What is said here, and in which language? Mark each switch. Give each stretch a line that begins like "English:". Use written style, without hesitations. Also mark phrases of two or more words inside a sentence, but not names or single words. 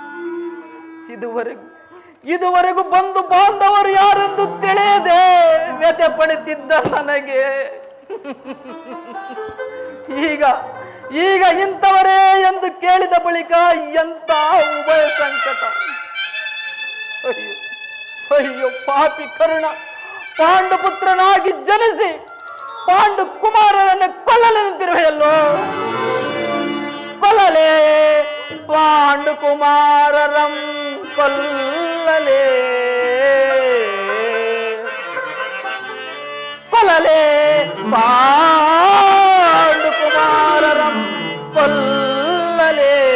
Kannada: ಇದುವರೆಗೂ ಬಂದು ಬಾಂಧವರು ಯಾರೆಂದು ತಿಳಿಯದೆ ವ್ಯಥೆ ಪಡುತ್ತಿದ್ದ ನನಗೆ ಈಗ ಇಂಥವರೇ ಎಂದು ಕೇಳಿದ ಬಳಿಕ ಎಂತ ಉಭಯ ಸಂಕಟ! ಅಯ್ಯೋ ಪಾಪಿ ಕರುಣ, ಪಾಂಡುಪುತ್ರನಾಗಿ ಜನಿಸಿ ಪಾಂಡು ಕುಮಾರರನ್ನು ಕೊಲ್ಲಲೆಂತಿರುವೆಯಲ್ಲೋ. ಕೊಲ್ಲಲೇ ಪಾಂಡು ಕುಮಾರರಂ ಕೊಲ್ಲಲೇ, ಕೊಲ್ಲಲೇ ಪಾಂಡು ಕುಮಾರರಂ ಕೊಲ್ಲಲೇ.